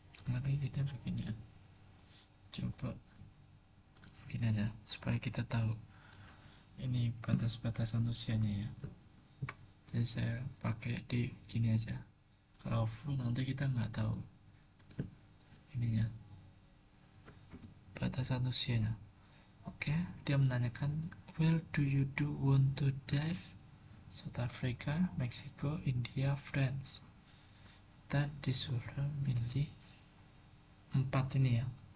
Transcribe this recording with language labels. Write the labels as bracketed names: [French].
[Indonesian] Mari kita begini ya, coba begini aja supaya kita tahu ini batas-batasan usianya ya. Jadi saya pakai di gini aja. Kalau full nanti kita nggak tahu ininya batasan usianya. Oke, dia menanyakan [English] where do you want to drive? [Indonesian] South Africa, Meksiko, India, France. Kita disuruh milih 4 ini ya.